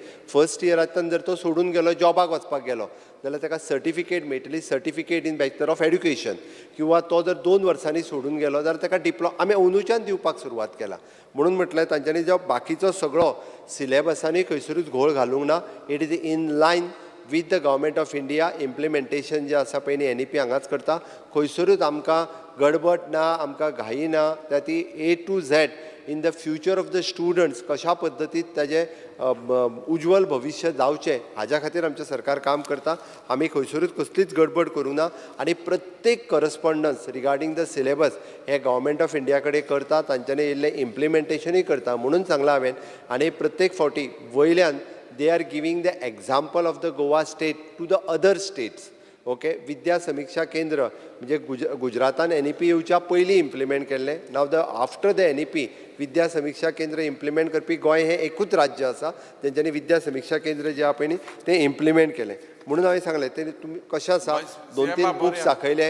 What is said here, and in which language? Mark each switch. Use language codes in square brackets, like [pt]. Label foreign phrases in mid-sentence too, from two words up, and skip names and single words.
[kok] फर्स्ट इयरांतल्यान जर तो सोडून गेलो, जॉबाक वचपाक गेलो जाल्यार ताका सर्टिफिकेट मेळटली, सर्टिफिकेट इन बॅचलर ऑफ एड्युकेशन. किंवा तो जर 2 वर्सांनी सोडून गेलो जाल्यार ताका आमी अंदूच्यान दिवपाक सुरवात केला. म्हणून म्हटलें तांच्यांनी जो बाकीचो सगळो सिलेबसांनी खंयसरूच घोळ घालूंक ना. [en] It is in line with the government of India. [kok] इम्प्लिमेंटेशन जे आसा पळय न्ही NEP हांगाच करता. खंयसरूच आमकां गडबड ना, आमकां घाई ना. त्या ती [en] A to Z in the future of the students [kok] कशा पद्दतीन ताजें उज्वल भविश्य जावचें हाज्या खातीर आमचें सरकार काम करता. आमी खंयसरूच कसलीच गडबड करूं ना आनी प्रत्येक [en] correspondence regarding the syllabus [kok] हे गव्हर्मेंट ऑफ इंडिया कडेन करता. तांच्यांनी येयल्लें इम्प्लिमेंटेशनूय करता. म्हणून सांगलां हांवें. आनी प्रत्येक फावटी वयल्यान [en] they are giving the example of the Goa state to the other states. [kok] ओके, विद्या समीक्षा केंद्र म्हणजे गुजरातान NEP येवच्या पयलीं इम्प्लिमेंट केल्लें. [en] now after the NEP [kok] विद्या समीक्षा केंद्र इम्प्लिमेंट करपी गोंय हें एकूच राज्य आसा तेंच्यांनी विद्या समीक्षा केंद्र जें आहा पळय न्ही तें इम्प्लिमेंट केलें. म्हणून हांवें सांगलें तें तुमी कशें आसा 2-3 बुक्स दाखयले.